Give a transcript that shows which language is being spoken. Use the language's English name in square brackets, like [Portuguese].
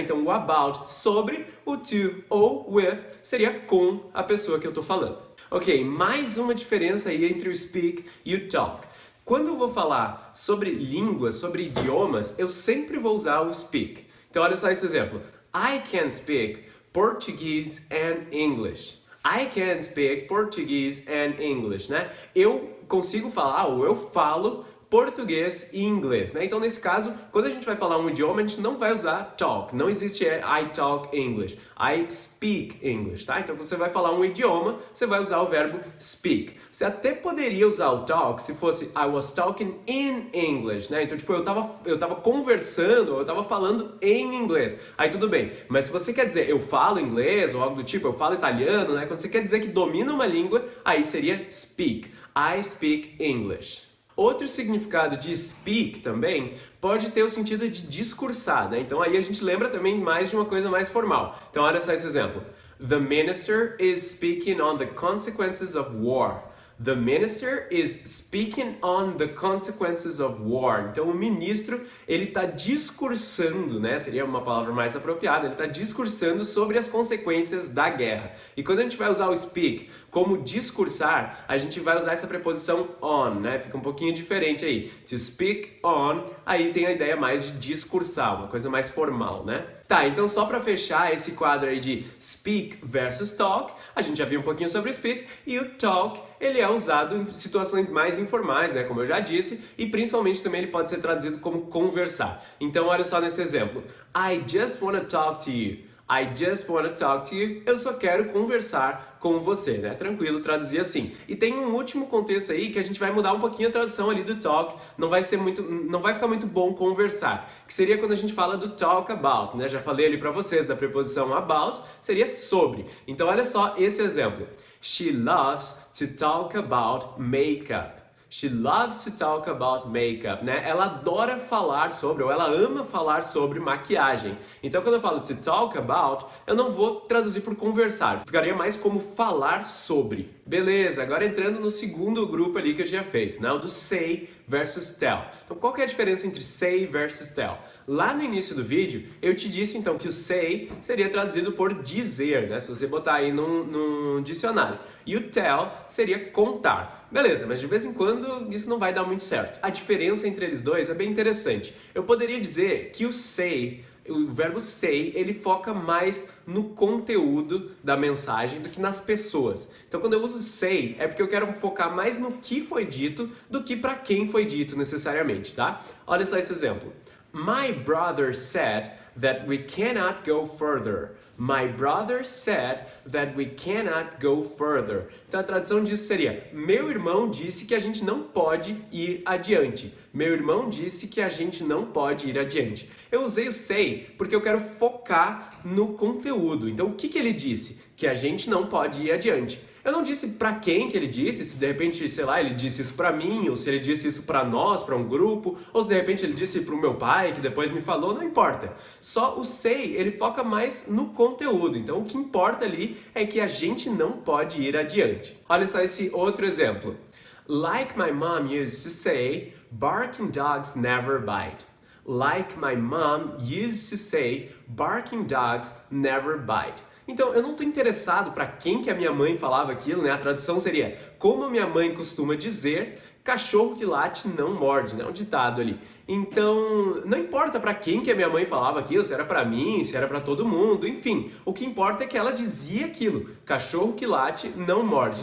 [Portuguese] Então, o about sobre, o to ou with seria com a pessoa que eu estou falando. Ok, mais uma diferença aí entre o speak e o talk. Quando eu vou falar sobre línguas, sobre idiomas, eu sempre vou usar o speak. Então olha só esse exemplo. [English] I can speak Portuguese and English. I can speak Portuguese and English, né? [Portuguese] Eu consigo falar ou eu falo português e inglês, né? Então, nesse caso, quando a gente vai falar um idioma, a gente não vai usar talk. Não existe [English] I talk English. I speak English, [Portuguese] tá? Então, quando você vai falar um idioma, você vai usar o verbo speak. Você até poderia usar o talk se fosse [English] I was talking in English, [Portuguese] né? Então, tipo, eu tava conversando, eu tava falando em inglês. Aí tudo bem. Mas se você quer dizer eu falo inglês ou algo do tipo, eu falo italiano, né? Quando você quer dizer que domina uma língua, aí seria speak. [English] I speak English. [Portuguese] Outro significado de speak também pode ter o sentido de discursar, né? Então aí a gente lembra também mais de uma coisa mais formal. Então olha só esse exemplo. [English] The minister is speaking on the consequences of war. The minister is speaking on the consequences of war. [Portuguese] Então o ministro, ele está discursando, né? Seria uma palavra mais apropriada. Ele está discursando sobre as consequências da guerra. E quando a gente vai usar o speak como discursar, a gente vai usar essa preposição on, né? Fica um pouquinho diferente aí. To speak on, aí tem a ideia mais de discursar, uma coisa mais formal, né? Tá, então só para fechar esse quadro aí de speak versus talk, a gente já viu um pouquinho sobre o speak, e o talk, ele é usado em situações mais informais, né, como eu já disse, e principalmente também ele pode ser traduzido como conversar. Então olha só nesse exemplo. [English] I just wanna talk to you. I just wanna talk to you. [Portuguese] Eu só quero conversar com você, né? Tranquilo, traduzir assim. E tem um último contexto aí que a gente vai mudar um pouquinho a tradução ali do talk. Não vai ficar muito bom conversar. Que seria quando a gente fala do talk about, né? Já falei ali pra vocês da preposição about, seria sobre. Então olha só esse exemplo. [English] She loves to talk about makeup. She loves to talk about makeup, né? [Portuguese] Ela adora falar sobre, ou ela ama falar sobre maquiagem. Então, quando eu falo to talk about, eu não vou traduzir por conversar. Ficaria mais como falar sobre. Beleza, agora entrando no segundo grupo ali que eu tinha feito, né? O do say versus tell. Então, qual que é a diferença entre say versus tell? Lá no início do vídeo, eu te disse então que o say seria traduzido por dizer, né? Se você botar aí num dicionário. E o tell seria contar. Beleza, mas de vez em quando isso não vai dar muito certo. A diferença entre eles dois é bem interessante. Eu poderia dizer que o say, o verbo say, ele foca mais no conteúdo da mensagem do que nas pessoas. Então quando eu uso say, é porque eu quero focar mais no que foi dito do que para quem foi dito necessariamente, tá? Olha só esse exemplo. [English] My brother said that we cannot go further. My brother said that we cannot go further. [Portuguese] Então a tradução disso seria: meu irmão disse que a gente não pode ir adiante. Meu irmão disse que a gente não pode ir adiante. Eu usei o say porque eu quero focar no conteúdo. Então o que ele disse? Que a gente não pode ir adiante. Eu não disse pra quem que ele disse, se de repente, sei lá, ele disse isso pra mim, ou se ele disse isso pra nós, pra um grupo, ou se de repente ele disse pro meu pai, que depois me falou, não importa. Só o say, ele foca mais no conteúdo. Então o que importa ali é que a gente não pode ir adiante. Olha só esse outro exemplo. [English] Like my mom used to say, barking dogs never bite. Like my mom used to say, barking dogs never bite. [Portuguese] Então, eu não estou interessado para quem que a minha mãe falava aquilo, né? A tradução seria, como a minha mãe costuma dizer, cachorro que late não morde, né? Um ditado ali. Então, não importa para quem que a minha mãe falava aquilo, se era para mim, se era para todo mundo, enfim. O que importa é que ela dizia aquilo, cachorro que late não morde.